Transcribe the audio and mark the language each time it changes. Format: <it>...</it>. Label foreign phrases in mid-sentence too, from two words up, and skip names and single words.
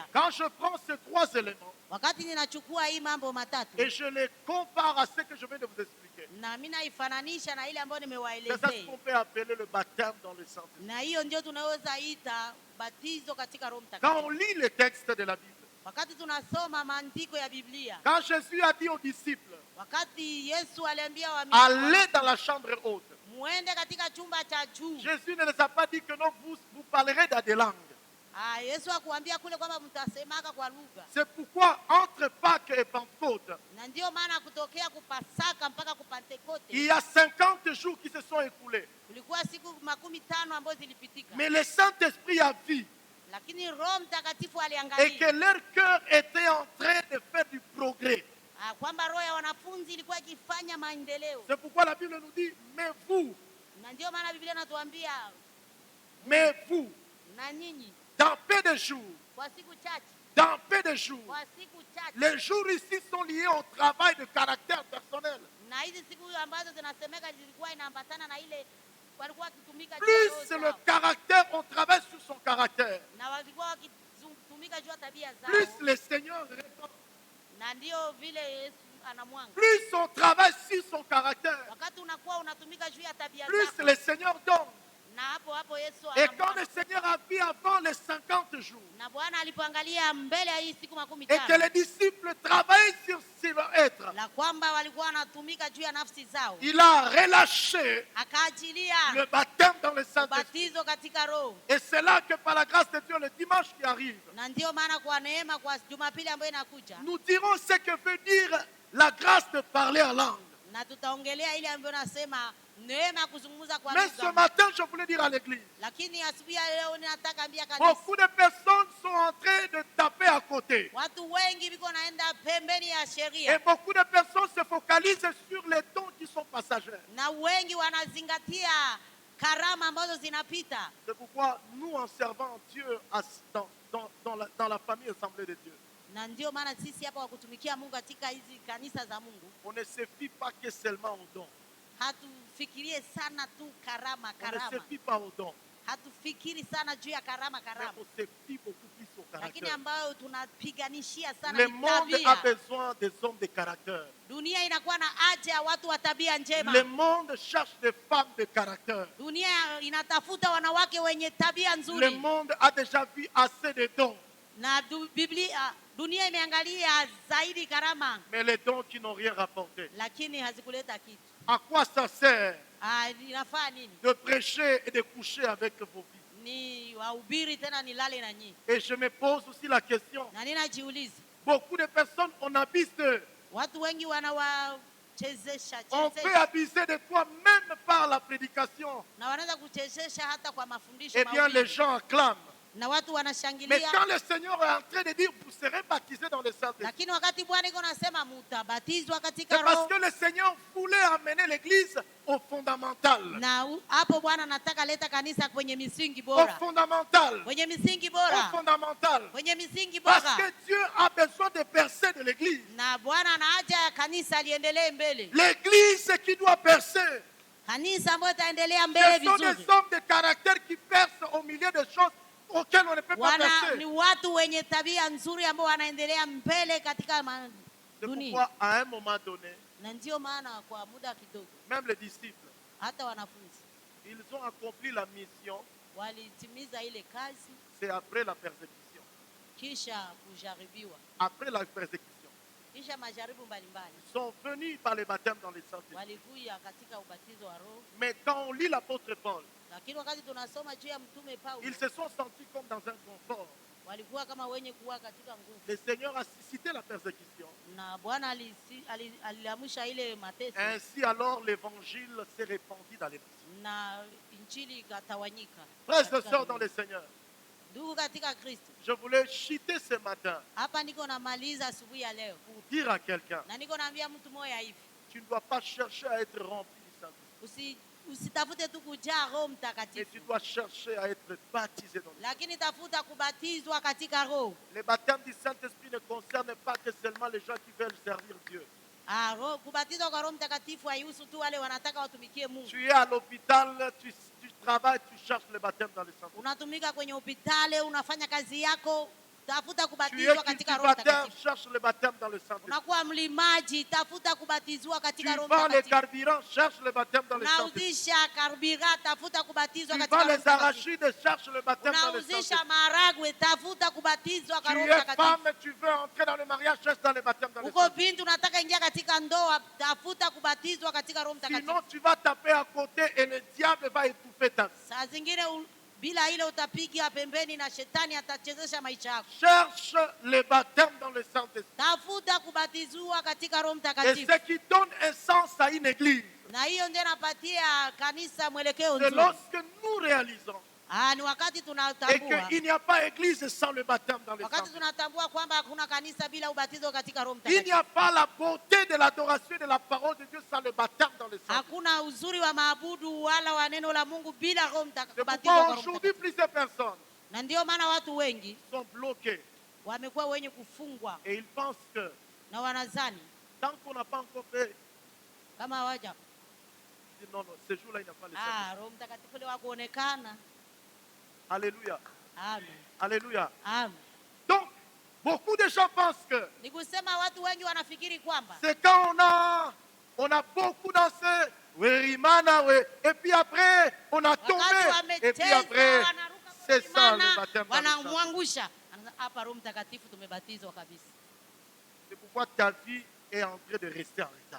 <fr>Quand je prends ces trois éléments</fr> <sw>Wakati ninachukua hii mambo matatu</sw> <fr>et je les compare à ce que je viens de vous expliquer,</fr> <sw>na mimi naifananisha na ile ambayo</sw> <fr>c'est ça</fr> <sw>nimewaelezea,</sw> <fr>qu'on peut appeler le baptême dans le Saint-Esprit.</fr> <sw>na hiyo ndio tunaweza ita batizo katika Roho</sw> <fr>Quand on</fr> <sw>Mtakatifu.</sw> <fr>lit les textes de la Bible,</fr> <sw>Wakati tunasoma maandiko ya Biblia,</sw> <fr>quand Jésus a dit aux disciples,</fr> <sw>wakati Yesu aliambia</sw> <fr>allez dans la chambre haute,</fr> <sw>muende katika chumba cha juu,</sw> <fr>Jésus ne les a pas dit que non, vous parlerez dans des langues.</fr> <sw>Yesu akuambia kule kwamba mtasemaka kwa lugha.</sw> <fr>C'est pourquoi entre Pâques et Pentecôte,</fr> <sw>Na ndio maana kutokea kupasaka mpaka</sw> <fr>il</fr> <sw>kupentekote</sw> <fr>y a 50 jours qui se sont écoulés.</fr> <sw>kulikuwa siku 15 ambazo zilipitika,</sw> <fr>Mais le Saint-Esprit a vu</fr> <sw>lakini Roho Mtakatifu</sw> <fr>et que</fr> <sw>aliangalia</sw> <fr>leur cœur était en train de faire du progrès.</fr> <sw>kwamba roho ya wanafunzi ilikuwa ikifanya maendeleo.</sw> <fr>C'est pourquoi la Bible nous dit, mais vous,</fr> <sw>Na ndio maana Biblia inatuambia na nyinyi</sw> <fr>dans peu de jours,</fr> <sw>kwa siku chache,</sw> <fr>dans peu de jours,</fr> <sw>kwa siku chache.</sw> <fr>les jours ici sont liés au travail de caractère personnel.</fr> <sw>Na hizi siku ambazo zinasemeka zilikuwa inaambatana na ile walikuwa wakitumika juu ya roho</sw> <fr>Plus le</fr> <sw>zao.</sw> <fr>caractère, on travaille sur son caractère.</fr> <sw>Na walikuwa wakitumika juu ya tabia zao.</sw> <fr>Plus le Seigneur répond,</fr> <sw>Na ndio vile Yesu anamwanga.</sw> <fr>plus on travaille sur son caractère,</fr> <sw>Wakati unakuwa unatumika juu ya tabia</sw> <fr>plus</fr> <sw>zako,</sw> <fr>le Seigneur donne.</fr> <sw>na hapo Yesu</sw> <fr>Et quand le</fr> <sw>anamwanga.</sw> <fr>Seigneur a vu avant les 50 jours,</fr> <sw>Na Bwana alipoangalia mbele ya hii siku</sw> <fr>et que</fr> <sw>15</sw> <fr>les disciples travaillent sur leur être,</fr> <sw>la kwamba walikuwa wanatumika juu ya nafsi zao,</sw> <fr>il a relâché</fr> <sw>akaachilia</sw> <fr>le baptême dans le Saint-Esprit.</fr> <sw>ubatizo katika Roho.</sw> <fr>Et c'est là que par la grâce de Dieu, le dimanche qui arrive,</fr> <sw>Na ndio maana kwa neema, kwa Jumapili ambayo inakuja,</sw> <fr>nous dirons ce que veut dire la grâce de parler en langue.</fr> <sw>na tutaongelea ile ambayo nasema neema ya kuzungumza kwa</sw> <fr>Mais ce</fr> <sw>lugha.</sw> <fr>matin, je voulais dire à l'église,</fr> <sw>Lakini asubuhi ya leo ninataka ambia kanisa,</sw> <fr>beaucoup de personnes sont en train de taper à côté.</fr> <sw>watu wengi biko naenda pembeni ya</sw> <fr>Et</fr> <sw>sheria,</sw> <fr>beaucoup de personnes se focalisent sur les dons qui sont passagers.</fr> <sw>na wengi wanazingatia karama ambazo zinapita.</sw> <fr>C'est pourquoi nous, en servant Dieu dans la famille assemblée de Dieu,</fr> <sw>Na ndio maana sisi hapa wa kutumikia Mungu katika hizi kanisa za Mungu,</sw> <fr>on ne se fie pas que seulement aux dons.</fr> <sw>hatufikirie sana tu karama</sw> <fr>On ne se</fr> <sw>karama.</sw> <fr>fie pas aux dons.</fr> <sw>Hatufikiri sana juu ya karama</sw> <fr>Mais</fr> <sw>karama.</sw> <fr>on se fie beaucoup plus au</fr> <sw>Lakini</sw> <fr>caractère.</fr> <sw>ambayo tunapiganishia sana</sw> <fr>Le</fr> <sw>ni</sw> <fr>monde a</fr> <sw>tabia.</sw> <fr>besoin des hommes de caractère.</fr> <sw>Dunia inakuwa na haja ya watu wa tabia njema.</sw> <fr>Le monde cherche des femmes de caractère.</fr> <sw>Dunia inatafuta wanawake wenye tabia</sw> <fr>Le</fr> <sw>nzuri.</sw> <fr>monde a déjà vu assez de dons.</fr> <sw>Na dunia imeangalia zaidi karama,</sw> <fr>Mais les dons qui n'ont rien rapporté.</fr> <sw>lakini hazikuleta kitu.</sw> <fr>À quoi ça sert</fr> <sw>Inafaa nini?</sw> <fr>de prêcher et de coucher avec vos vies?</fr> <sw>Ni wahubiri tena nilale na nyinyi.</sw> <fr>Et je me pose aussi la question.</fr> <sw>Na ninajiuliza,</sw> <fr>Beaucoup de personnes, on abuse d'eux.</fr> <sw>watu wengi wanawachezesha</sw> <fr>On peut</fr> <sw>chezesha,</sw> <fr>abuser de toi même par la prédication.</fr> <sw>na wanaweza kuchezesha hata kwa mafundisho</sw> <fr>Eh bien, les</fr> <sw>mahubiri.</sw> <fr>gens acclament.</fr> <sw>Na watu</sw> <fr>Mais</fr> <sw>wanashangilia.</sw> <fr>quand le Seigneur est en train de dire, vous serez baptisés dans le Saint-Esprit,</fr> <sw>Lakini wakati Bwana iko nasema mutabatizwa katika</sw> <fr>c'est parce</fr> <sw>Roho,</sw> <fr>que le Seigneur voulait amener l'Église au fondamental.</fr> <sw>na hapo Bwana anataka leta kanisa kwenye misingi</sw> <fr>Au</fr> <sw>bora,</sw> <fr>fondamental.</fr> <sw>kwenye misingi</sw> <fr>Au</fr> <sw>bora,</sw> <fr>fondamental.</fr> <sw>kwenye misingi</sw> <fr>Parce</fr> <sw>bora.</sw> <fr>que Dieu a besoin de percer de l'Église.</fr> <sw>Na Bwana ana haja ya kanisa liendelee mbele,</sw> <fr>L'Église qui doit percer.</fr> <sw>kanisa ambayo itaendelea mbele</sw> <fr>Ce sont</fr> <sw>vizuri.</sw> <fr>des hommes de caractère qui percent au milieu des choses auxquelles on ne peut pas</fr> <sw>Ni</sw> <fr>percer.</fr> <sw>watu wenye tabia nzuri ambao wanaendelea mbele katika</sw> <fr>C'est</fr> <sw>dunia.</sw> <fr>pourquoi, à un moment donné,</fr> <sw>Na ndio maana kwa muda kidogo</sw> <fr>même les disciples,</fr> <sw>hata wanafunzi</sw> <fr>ils ont accompli la mission,</fr> <sw>walitimiza ile kazi</sw> <fr>c'est après la persécution.</fr> <sw>kisha kujaribiwa,</sw> <fr>Après la persécution,</fr> <sw>kisha majaribu mbalimbali,</sw> <fr>ils sont venus par le baptême dans le Saint-Esprit.</fr> <sw>walikuja katika ubatizo wa Roho.</sw> <fr>Mais quand on lit l'apôtre Paul,</fr> <sw>Lakini wakati tunasoma juu ya mtume Paulo,</sw> <fr>ils se sont sentis comme dans un confort.</fr> <sw>walikuwa kama wenye kuwa katika nguvu,</sw> <fr>Le Seigneur a suscité la persécution.</fr> <sw>na Bwana aliamsha ile mateso,</sw> <fr>Ainsi alors l'évangile s'est répandu dans les nations.</fr> <sw>na injili ikatawanyika.</sw> <fr>Frères et</fr> <sw>katika</sw> <fr>sœurs dans</fr> <sw>dunia.</sw> <fr>le Seigneur,</fr> <sw>Ndugu katika Kristo,</sw> <fr>je voulais chuter ce matin</fr> <sw>hapa niko namaliza asubuhi ya leo,</sw> <fr>pour dire à quelqu'un,</fr> <sw>na niko naambia mtu mmoja hivi,</sw> <fr>tu ne dois pas chercher à être rempli du Saint-Esprit,</fr> <sw>usitafute tu kujaa Roho</sw> <fr>mais</fr> <sw>Mtakatifu,</sw> <fr>tu dois chercher à être baptisé dans le Saint-Esprit.</fr> <sw>lakini tafuta kubatizwa katika Roho.</sw> <fr>Le baptême du Saint-Esprit ne concerne pas que seulement les gens qui veulent servir Dieu.</fr> <sw>Kubatizwa kwa Roho Mtakatifu haihusu tu wale wanataka watumikie Mungu.</sw> <fr>Tu es à l'hôpital, tu travailles, tu cherches le baptême dans le Saint-Esprit.</fr> <sw>Unatumika kwenye hospitali, unafanya kazi yako, tafuta</sw> <fr>Tu es</fr> <sw>kubatizwa katika Roho</sw> <fr>cultivateur,</fr> <sw>Mtakatifu.</sw> <fr>cherche le baptême dans le Saint-Esprit.</fr> <sw>Unakuwa mlimaji, tafuta kubatizwa</sw> <fr>Tu</fr> <sw>katika Roho</sw> <fr>vends les</fr> <sw>Mtakatifu.</sw> <fr>carburants, cherche le baptême dans le Saint-Esprit.</fr> <sw>Unauzisha karibira, tafuta kubatizwa</sw> <fr>Tu</fr> <sw>katika</sw> <fr>vends</fr> <sw>Roho</sw> <fr>les</fr> <sw>Mtakatifu.</sw> <fr>arachides, cherche le baptême dans le</fr> <sw>Unauzisha</sw> <fr>Saint-Esprit.</fr> <sw>maharagwe, tafuta kubatizwa kwa</sw> <fr>Tu</fr> <sw>Roho</sw> <fr>es</fr> <sw>Mtakatifu.</sw> <fr>femme, tu veux entrer dans le mariage, cherche dans le baptême dans le</fr> <sw>Uko</sw> <fr>Saint-Esprit.</fr> <sw>binti unataka ingia katika ndoa, tafuta kubatizwa katika Roho</sw> <fr>Sinon,</fr> <sw>Mtakatifu.</sw> <fr>tu vas taper à côté et le diable va étouffer ta vie.</fr> <sw>Saa zingine bila ile utapiga pembeni na shetani atachezesha maisha yako.</sw> <fr>Cherche le baptême dans le Saint-Esprit.</fr> <sw>Tafuta kubatizwa katika Roho</sw> <fr>Et</fr> <sw>Mtakatifu.</sw> <fr>ce qui donne un sens à une église,</fr> <sw>Na hiyo ndio inapatia kanisa mwelekeo</sw> <fr>c'est</fr> <sw>nzuri.</sw> <fr>lorsque nous réalisons</fr> <sw>Ni wakati</sw> <fr>et</fr> <sw>tunatambua.</sw> <fr>qu'il n'y a pas église sans le baptême dans le</fr> <sw>Wakati</sw> <fr>Saint-Esprit.</fr> <sw>tunatambua kwamba hakuna kanisa bila ubatizo katika Roho</sw> <fr>Il n'y</fr> <sw>Mtakatifu.</sw> <fr>a pas la beauté de l'adoration et de la parole de Dieu sans le baptême dans le Saint-Esprit.</fr> <sw>Hakuna uzuri wa maabudu wala wa neno la Mungu bila Roho</sw> <fr>C'est</fr> <sw>Mtakatifu.</sw> <fr>pourquoi aujourd'hui plusieurs personnes</fr> <sw>Na ndio maana watu wengi</sw> <fr>sont bloquées</fr> <sw>wamekuwa wenye kufungwa</sw> <fr>et ils pensent que</fr> <sw>na wanazani</sw> <fr>tant qu'on n'a pas encore fait,</fr> <sw>kama hawaja</sw> <fr>ils disent non, non, ce jour-là, il n'y a pas le Saint-Esprit.</fr> <sw>Roho Mtakatifu leo hakuonekana.</sw> <fr>Alléluia. Amen. Alléluia. Amen. Donc, beaucoup de gens pensent que</fr> <sw>Ni kusema watu wengi wanafikiri kwamba</sw> <fr>c'est quand on a beaucoup dansé, oui, Rimana, oui, et puis après, on a tombé,</fr> <sw>wakati</sw> <fr>et puis</fr> <sw>wamecheza</sw> <fr>après,</fr> <sw>wanaruka</sw> <fr>c'est ça</fr> <sw>kuimana,</sw> <fr>le baptême dans le Saint-Esprit.</fr> <sw>wanamwangusha. Hapa Roho Mtakatifu tumebatizwa kabisa.</sw> <fr>C'est pourquoi ta vie est en train de rester en retard.</fr>